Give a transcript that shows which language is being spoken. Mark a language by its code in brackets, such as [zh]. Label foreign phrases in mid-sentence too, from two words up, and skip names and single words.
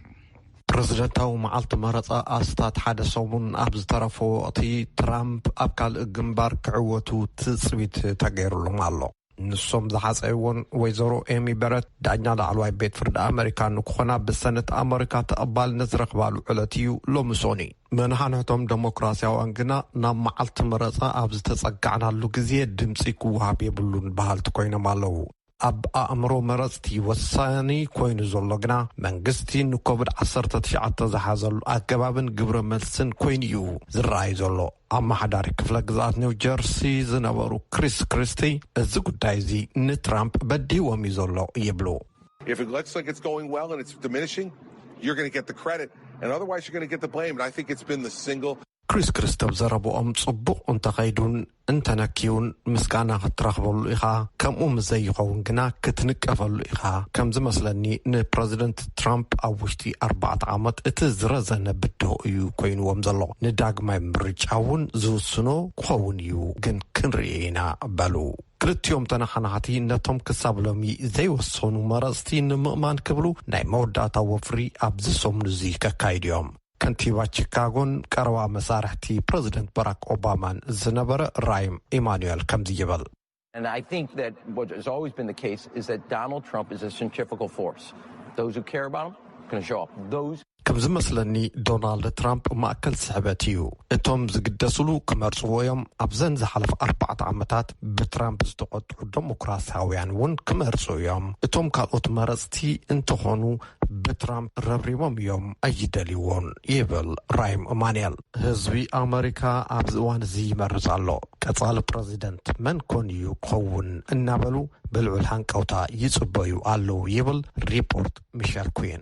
[ti] ፕሬዚደንታዊ መዓልቲ መረፃ ኣስታት ሓደ ሰሙን ኣብ ዝተረፈ ወቅቲ ትራምፕ ኣብ ካልእ ግንባር ክዕወቱ ትጽቢት ተገይሩሎም ኣሎ ንሶም ዝሓፀይዎን ወይዘሮ ኤሚ በረት ዳኛ ላዕለዋይ ቤት ፍርዲ ኣሜሪካ ንክኾና ብሰነት ኣሜሪካ ተቐባልነት ዝረኽባሉ ዕለት እዩ ሎሚ ሶኒ መንሓንሕቶም ዴሞክራሲያውያን ግና ናብ መዓልቲ መረፃ ኣብ ዝተጸጋዕናሉ ግዜ ድምፂ ክወሃብ የብሉን በሃልቲ ኮይኖም ኣለዉ ኣብ ኣእምሮ መረፅቲ ወሳኒ ኮይኑ ዘሎ ግና መንግስቲ ንኮቪድ-19 ዝሓዘሉ ኣገባብን ግብረ መልስን ኮይኑ እዩ ዝረኣይ ዘሎ ኣማሓዳሪ ክፍለ ግዛኣት ኒው ጀርሲ ዝነበሩ ክሪስ ክሪስቲ እዚ ጉዳይ እዚ ንትራምፕ በዲዎም እዩ ዘሎ ይብሉ [en] If it looks like it's going well and it's diminishing, you're going to get the credit and otherwise you're going to get the blame. And I think it's been the single [ti] ክሪስ ክሪስቶፍ ዘረብኦም ጽቡቕ እንተኸይዱን እንተነኪውን ምስጋና ክትረኽበሉ ኢኻ ከምኡ ምዘይኸውን ግና ክትንቀፈሉ ኢኻ ከም ዝመስለኒ ንፕሬዚደንት ትራምፕ ኣብ ውሽጢ 4 ዓመት እቲ ዝረዘነ ብድሆ እዩ ኮይኑዎም ዘሎ ንዳግማይ ምርጫ እውን ዝውስኖ ክኸውን እዩ ግን ክንርኢ ኢና በሉ ክልቲኦም ተናሓናሓቲ ነቶም ክሳብ ሎሚ ዘይወሰኑ መረፅቲ ንምእማን ክብሉ ናይ መወዳእታ ወፍሪ ኣብ ዝሰሙኑ እዚ ከካይድዮም ከንቲባ ቺካጎን ቀረባ መሳርሕቲ ፕሬዚደንት ባራክ ኦባማን ዝነበረ ራይም ኢማኑኤል ከምዚ ይብል [en] And I think that what has always been the case is that Donald Trump is a centrifugal force. Those who care about him are going to show up. Those [ti] ከም ዝመስለኒ ዶናልድ ትራምፕ ማእከል ስሕበት እዩ እቶም ዝግደስሉ ክመርጽዎ እዮም ኣብዘን ዝሓለፈ 4 ዓመታት ብትራምፕ ዝተቆጥዑ ዴሞክራሲያውያን እውን ክመርጹ እዮም እቶም ካልኦት መረፅቲ እንትኾኑ ብትራምፕ ረብሪቦም እዮም ኣይደልይዎን ይብል ራይም ኢማኑኤል ህዝቢ ኣሜሪካ ኣብ እዋን እዚ ይመርጽ ኣሎ ቀጻሊ ፕሬዚደንት መን ኮን እዩ ክኸውን እናበሉ ብልዑል ሃንቀውታ ይጽበዩ ኣለዉ ይብል ሪፖርት ሚሸል ኩዊን